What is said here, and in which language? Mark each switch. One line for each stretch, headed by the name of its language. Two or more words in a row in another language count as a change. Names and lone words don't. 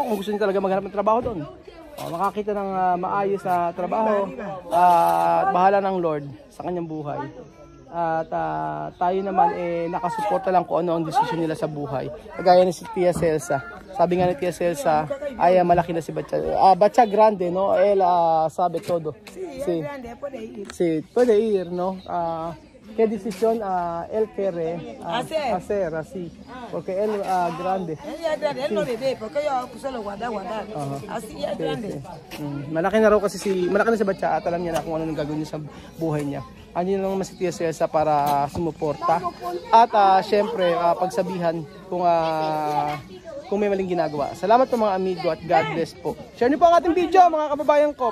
Filipino: Kung gusto niya talaga maghanap ng trabaho doon, makakita ng maayos sa trabaho at bahala ng Lord sa kanyang buhay. At tayo naman nakasuporta lang kung ano ang desisyon nila sa buhay. Kagaya ni si Tia Celsa. Sabi nga ni Tia Celsa ay malaki na si Batcha.
Spanish: Batcha grande, no? Él sabe todo. Sí, sí, puede ir, ¿no? ¿Qué decisión él quiere hacer así? Porque él grande. Él no le ve, porque yo puse lo guardar. Así ya grande.
Filipino: Malaki na raw kasi malaki na si Batcha at alam niya na kung ano nang gagawin niya sa buhay niya. Ano lang naman si Tia Celsa para sumuporta. At syempre, pagsabihan kung may maling ginagawa. Salamat po mga amigo at
English: God bless
Filipino: po. Share niyo po ang ating video mga kababayan ko.